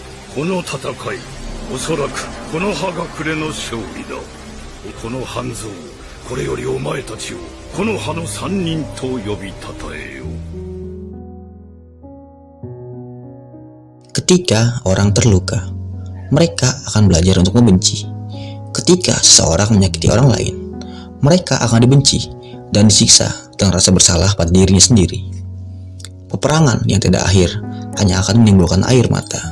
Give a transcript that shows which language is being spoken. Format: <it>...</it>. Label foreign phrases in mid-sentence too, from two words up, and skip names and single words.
<ja>この戦い、おそらくこの葉隠れの勝利だ。この半蔵、これよりお前たちをこの葉の三人と呼びたたえよう。</ja> <id>Ketika orang terluka, mereka akan belajar untuk membenci. Ketika seseorang menyakiti orang lain, mereka akan dibenci dan disiksa dengan rasa bersalah pada dirinya sendiri. Peperangan yang tidak akhir hanya akan menimbulkan air mata.</id>